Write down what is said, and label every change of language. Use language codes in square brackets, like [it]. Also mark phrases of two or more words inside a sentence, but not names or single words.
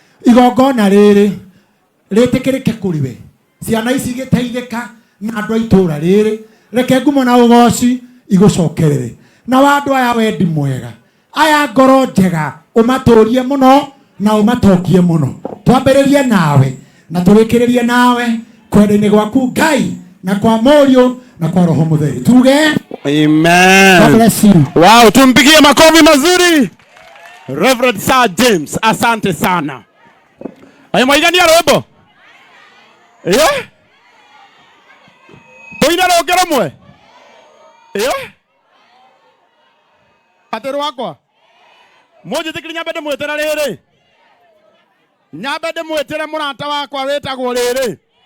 [ki] Igongona rĩrĩ, rĩtĩkĩrĩke kũrĩ we. Ciana ici igĩteithĩka na andũ a itũũra rĩrĩ, reke ngumo na ũgooci igũcokerere. Na wa andũ aya wendi mwega, aya ngoro njega, ũmatũũrie mũno na ũmatokie mũno. Twambĩrĩrie nawe na tũrĩkĩrĩrie nawe kwenda-inĩ gwaku Ngai na kwa Mũriũ na kwa Roho Mũtheru. Tuge Amen. [en] God bless you. [sw] Wow, tumpigie makofi mazuri. Reverend Sir James, asante sana. [ki] Ayo, mwaigania rwĩmbo? Eh? Tũine rũngĩ rũmwe? Eh? Atĩ rwakwa? Mũnjĩtĩkĩrie nyambe ndĩmwĩtĩre rĩrĩ. Nyambe ndĩmwĩtĩre mũrata wakwa wĩtagwo rĩrĩ.